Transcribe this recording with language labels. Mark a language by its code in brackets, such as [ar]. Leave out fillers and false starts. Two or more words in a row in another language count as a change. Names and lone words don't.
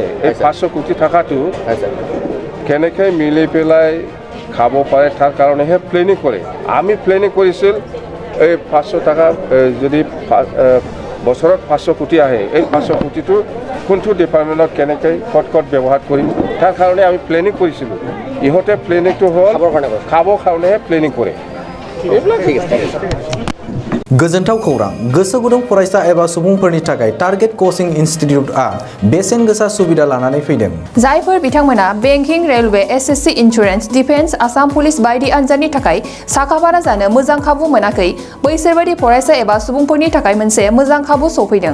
[as] এই 500 কোটি টাকাটো কেনেকৈ মিলি পেলাই খাব পাৰে তাৰ কাৰণেহে প্লেনিং কৰে আমি প্লেনিং কৰিছিল এই 500 টাকা যদি বছৰত 500 কোটি আহে এই 500 কোটিটো কোনটো ডিপাৰ্টমেণ্টত কেনেকৈ ক'ত ব্যৱহাৰ কৰিম তাৰ কাৰণে আমি প্লেনিং কৰিছিলোঁ ইহঁতে প্লেনিংটো হ'ল খাবৰ কাৰণেহে প্লেনিং কৰে [brx] गोजोनथाव खौरां गोसो गुदुं फरायसा एबा सुबुंफोरनि थाखाय [en] target coaching [brx] इन्स्टिट्यूटआ बेसेन गोसा सुबिदा लानानै फैदों जायफोर बिथांमोना [en] banking railway SSC insurance defence [brx] आसाम पुलिस बायदि आनजादनि थाखाय साखाफारा जानो मोजां खाबु मोनाखै बैसोर बायदि फरायसा एबा सुबुंफोरनि थाखाय मोनसे मोजां खाबु सफैदों